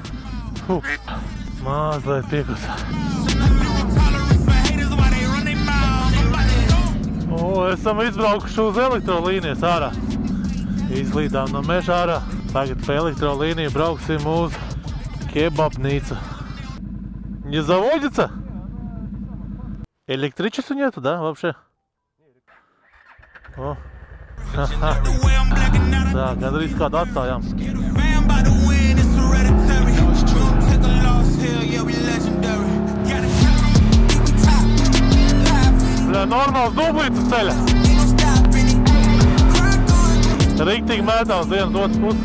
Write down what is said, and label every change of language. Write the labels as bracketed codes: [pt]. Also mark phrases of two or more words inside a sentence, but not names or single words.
[lv] Mazliet piekusā. Esam izbraukuši uz elektrolīnijas ārā. Izlīdām no meža ārā. Tagad pa elektrolīniju brauksim uz kebabnīcu. [ru] Не заводится? Электричества нету, да, вообще? О. [lv] Tā, gandrīz kādu atstājām. Normāls dublītas ceļa. Riktīgi mētās vienas otras puses.